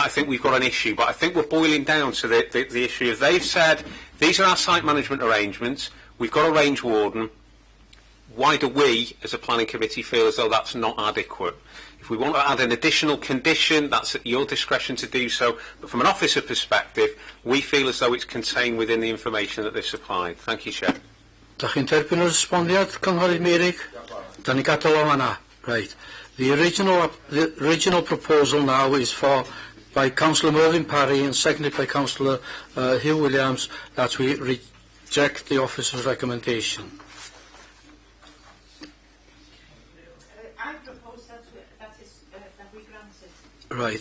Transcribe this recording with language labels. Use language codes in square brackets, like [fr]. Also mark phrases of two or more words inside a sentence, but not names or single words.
[en] I think we've got an issue, but I think we're boiling down to the issue of they've said, these are our site management arrangements, we've got a range warden, why do we, as a planning committee, feel as though that's not adequate? If we want to add an additional condition, that's at your discretion to do so. But from an officer perspective, we feel as though it's contained within the information that they've supplied. Thank you, Chair. [cy] Dach chi'n derbyn yr ysboniad, Cynghorydd Meirig? Da ni gadael o hwnna. [en] Right. The original proposal now is by Councillor Mervyn Parry and seconded by Councillor Hugh Williams, that we reject the officer's recommendation. Right.